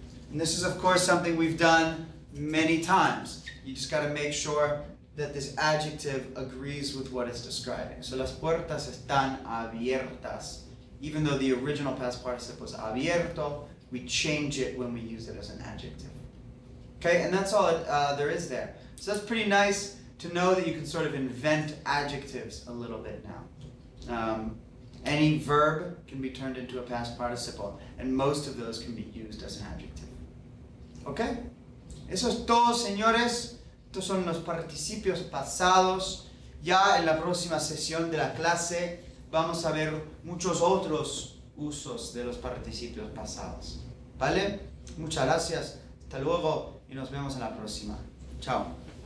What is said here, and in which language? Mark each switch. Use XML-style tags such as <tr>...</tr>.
<en>And this is, of course, something we've done many times. You just got to make sure that this adjective agrees with what it's describing.</en> <es>So las puertas están abiertas.</es> <en>Even though the original past participle is abierto, we change it when we use it as an adjective. Okay, and that's all there is there. So that's pretty nice to know that you can sort of invent adjectives a little bit now. Any verb can be turned into a past participle, and most of those can be used as an adjective.</en> <es>Okay? Eso es todo, señores. Estos son los participios pasados. Ya en la próxima sesión de la clase vamos a ver muchos otros usos de los participios pasados. ¿Vale? Muchas gracias. Hasta luego y nos vemos en la próxima. Chao.</es>